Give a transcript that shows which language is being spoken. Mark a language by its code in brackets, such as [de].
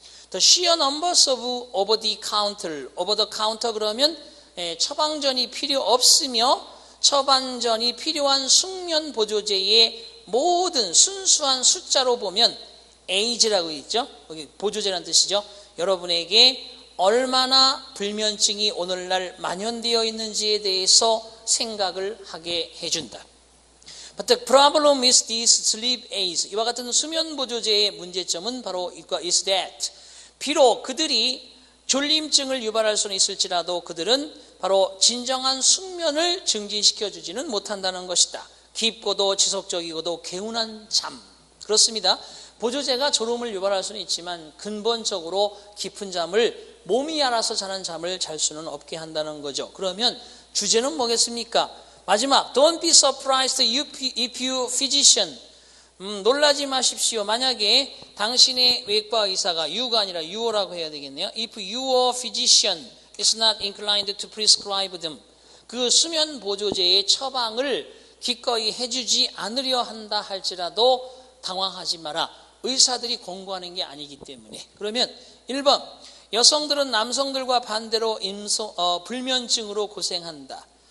[en] The sheer numbers of over the counter [ko] 그러면 처방전이 필요 없으며 처방전이 필요한 숙면 보조제의 모든 순수한 숫자로 보면 age라고 있죠. 여기 보조제라는 뜻이죠. 여러분에게 얼마나 불면증이 오늘날 만연되어 있는지에 대해서 생각을 하게 해준다. [en] But the problem is these sleep aids. [ko] 이와 같은 수면 보조제의 문제점은 바로 [en] is that [ko] 비록 그들이 졸림증을 유발할 수는 있을지라도 그들은 바로 진정한 숙면을 증진시켜 주지는 못한다는 것이다. 깊고도 지속적이고도 개운한 잠. 그렇습니다. 보조제가 졸음을 유발할 수는 있지만 근본적으로 깊은 잠을 몸이 알아서 자는 잠을 잘 수는 없게 한다는 거죠. 그러면 주제는 뭐겠습니까? [en] 마지막, don't be surprised if you physician. [ko] 놀라지 마십시오. 만약에 당신의 외과 의사가 you가 아니라 you라고 해야 되겠네요. [en] If your physician is not inclined to prescribe them. [ko] 그 수면 보조제의 처방을 기꺼이 해주지 않으려 한다 할지라도 당황하지 마라. 의사들이 권고하는 게 아니기 때문에. 그러면 1번, 여성들은 남성들과 반대로 불면증으로 고생한다.